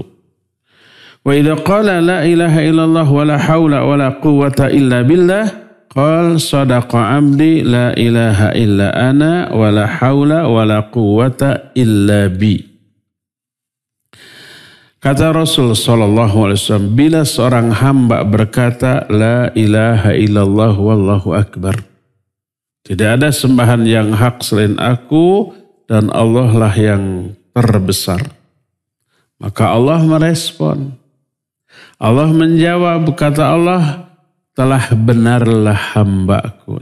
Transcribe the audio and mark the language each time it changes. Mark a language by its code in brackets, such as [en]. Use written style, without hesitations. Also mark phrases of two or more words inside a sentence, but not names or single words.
[ar] وإذا قال لا إله إلا الله ولا حول ولا قوة إلا بالله قال صدق عبدي لا إله إلا أنا ولا حول ولا قوة إلا بي." [id] Kata Rasul [ar] صلى الله عليه وسلم, [id] bila seorang hamba berkata [ar] لا إله إلا الله والله أكبر, [id] tidak ada sembahan yang hak selain aku dan Allah lah yang terbesar, maka Allah merespon. Allah menjawab, kata Allah, telah benarlah hambaku.